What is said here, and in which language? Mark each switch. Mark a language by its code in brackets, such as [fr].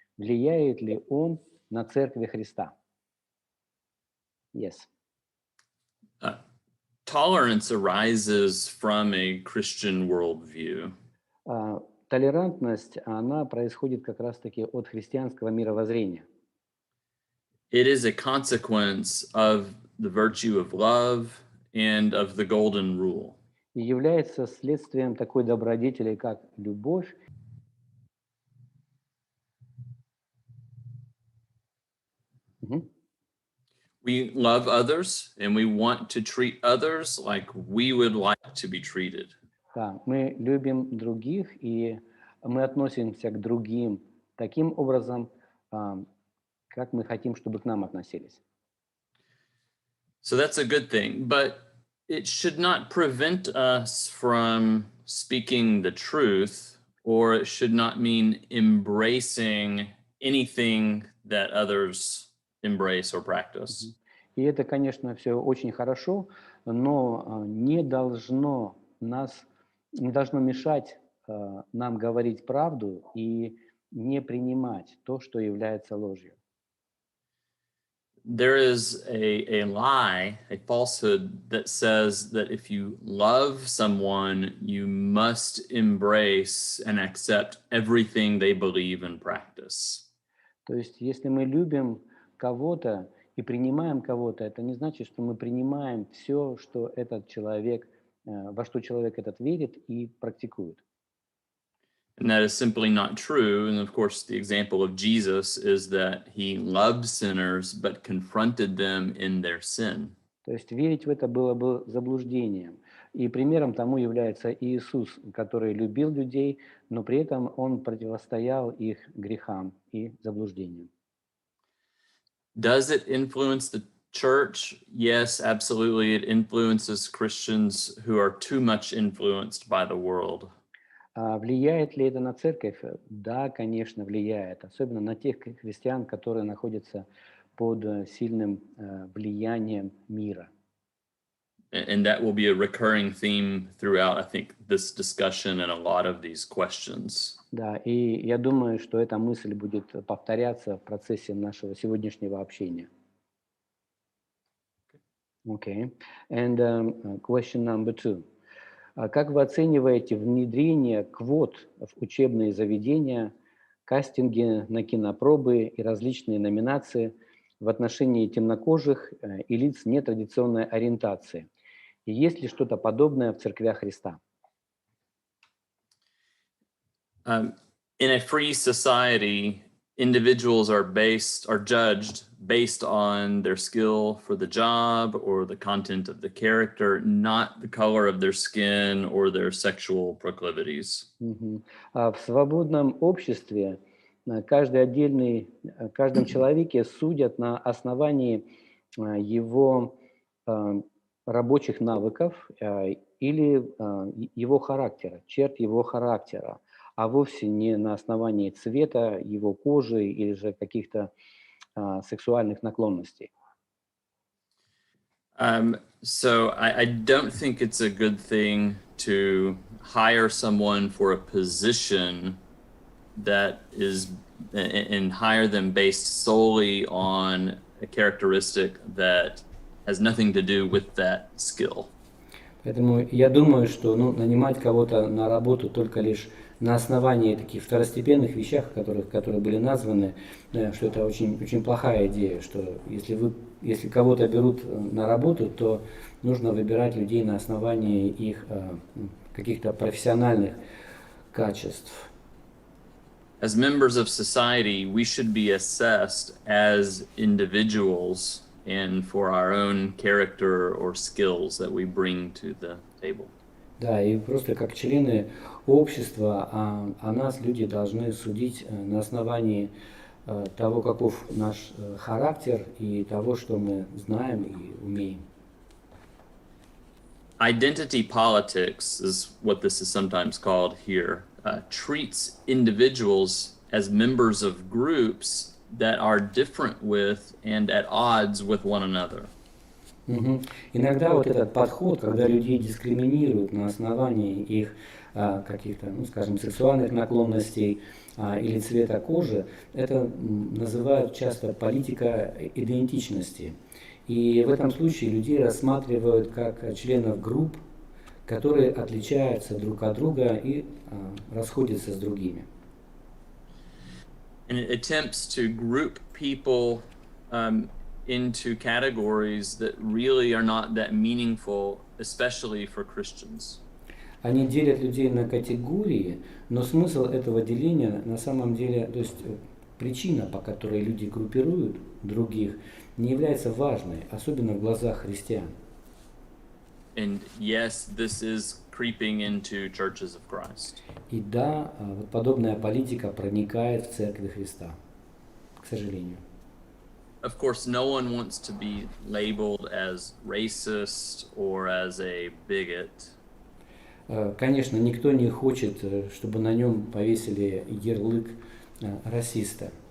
[ru] Влияет ли он на Церковь Христа? [en] Yes. Tolerance arises from a Christian worldview. [ru] Толерантность, она происходит как раз-таки от христианского мировоззрения. [en] It is a consequence of the virtue of love and of the golden rule. [ru] И является следствием такой добродетели, как любовь. [en] We love others and we want to treat others like we would like to be treated. [ru] Да, мы любим других, и мы относимся к другим таким образом, как мы хотим, чтобы к нам относились. [en] So that's a good thing, but it should not prevent us from speaking the truth, or it should not mean embracing anything that others embrace or practice. [ru] И это, конечно, все очень хорошо, но не должно мешать нам говорить правду и не принимать то, что является ложью. [en] There is a lie, a falsehood that says that if you love someone, you must embrace and accept everything they believe and practice. [ru] То есть, если мы любим кого-то и принимаем кого-то, это не значит, что мы принимаем все, что этот человек, во что человек этот верит и практикует. [en] And that is simply not true. And of course, the example of Jesus is that he loved sinners, but confronted them in their sin. [ru] То есть верить в это было бы заблуждением. И примером тому является Иисус, который любил людей, но при этом он противостоял их грехам и заблуждениям. [en] Does it influence the church? Yes, absolutely. It influences Christians who are too much influenced by the world. [ru] Влияет ли это на церковь? Да, конечно, влияет. Особенно на тех христиан, которые находятся под сильным влиянием мира. [en] And that will be a recurring theme throughout, I think, this discussion and a lot of these questions. [ru] Да, и я думаю, что эта мысль будет повторяться в процессе нашего сегодняшнего общения. [en] Okay. And question number 2. [ru] Как вы оцениваете внедрение квот в учебные заведения, кастинги на кинопробы и различные номинации в отношении темнокожих и лиц нетрадиционной ориентации? И есть ли что-то подобное в церквях Христа? [en] In a free society, individuals are judged based on their skill for the job or the content of the character, not the color of their skin or their sexual proclivities. [ru] В свободном обществе каждом человеке судят на основании его рабочих навыков или его характера, черт его характера, а вовсе не на основании цвета его кожи или же каких-то сексуальных наклонностей. [en] So I don't think it's a good thing to hire someone for a position that is and hire them based solely on a characteristic that has nothing to do with that skill. [ru] Поэтому я думаю, что нанимать кого-то на работу только лишь на основании таких второстепенных вещах, которые были названы, что это очень, очень плохая идея, что если кого-то берут на работу, то нужно выбирать людей на основании их каких-то профессиональных качеств. [en] As members of society, we should be assessed as individuals and for our own character or skills that we bring to the table. [ru] Да, и просто как члены общества, о нас люди должны судить на основании того, каков наш характер и того, что мы знаем и умеем. [en] Identity politics is what this is sometimes called here. Treats individuals as members of groups that are different with and at odds with one another. [ru] Иногда вот этот подход, когда людей дискриминируют на основании их каких-то, скажем, сексуальных наклонностей или цвета кожи, это называют часто политика идентичности. И в этом случае людей рассматривают как членов групп, которые отличаются друг от друга и расходятся с другими. [en] And it attempts to group people into categories that really are not that meaningful, especially for Christians. [ru] Они делят людей на категории, но смысл этого деления на самом деле, то есть причина, по которой люди группируют других, не является важной, особенно в глазах христиан. [en] And yes, this is creeping into churches of Christ. [ru] И да, подобная политика проникает в Церковь Христа, к сожалению. [en] of course, no one wants to be labeled as racist or as a bigot. [ru] Конечно, никто не хочет, чтобы на нем повесили ярлык расиста.